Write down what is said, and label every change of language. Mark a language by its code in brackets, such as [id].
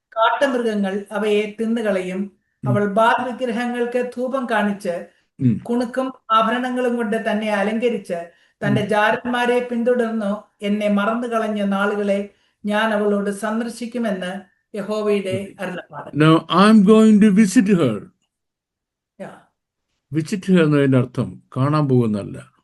[ml] കാട്ടുമൃഗങ്ങൾ അവയെ തിന്നുകളയും. അവൾ ബാൽ വിഗ്രഹങ്ങൾക്ക് ധൂപം കാണിച്ച് ഉം. കുണുക്കും ആഭരണങ്ങളും കൊണ്ട് തന്നെ അലങ്കരിച്ച് തന്റെ ജാരന്മാരെ പിന്തുടർന്നു എന്നെ മറന്നു കളഞ്ഞ നാളുകളെ ഞാൻ അവളോട് സന്ദർശിക്കുമെന്ന് യഹോവയുടെ അരുളപ്പാട്. [en] Now I'm going to visit her. Yeah. Visit her [ml] എന്നതിൻ്റെ അർത്ഥം കാണാൻ പോകുന്നല്ല.